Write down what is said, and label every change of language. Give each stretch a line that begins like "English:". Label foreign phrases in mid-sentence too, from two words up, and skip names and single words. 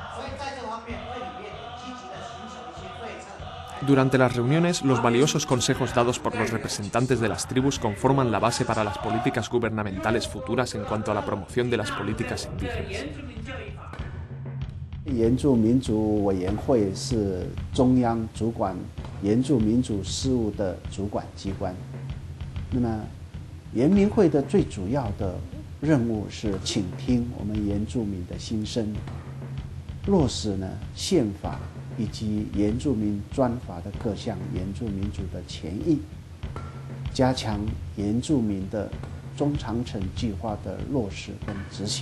Spanish: Durante las reuniones, los valiosos consejos dados por los representantes de las tribus conforman la base para las políticas gubernamentales futuras en cuanto a la promoción de las políticas indígenas.
Chinese: 原住民族委员会是中央主管原住民族事务的主管机关。那么，原民会的最主要的任务是倾听我们原住民的心声，落实宪法以及原住民专法的各项原住民族的权益，加强原住民的中长程计划的落实跟执行。